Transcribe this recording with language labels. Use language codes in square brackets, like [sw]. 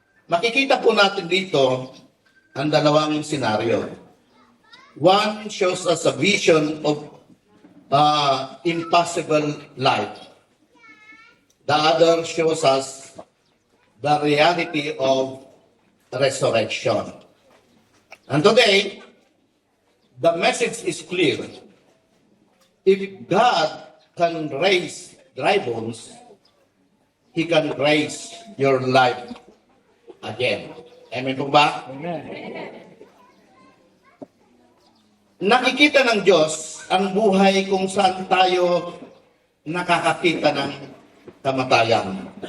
[tl] Makikita po natin dito ang dalawang senaryo. [en] One shows us a vision of impossible life. The other shows us the reality of resurrection. And today, the message is clear. If God can raise dry bones, He can raise your life again. [tl] Amen po ba? Amen. Nakikita ng Diyos ang buhay kung saan tayo nakakakita ng kamatayan.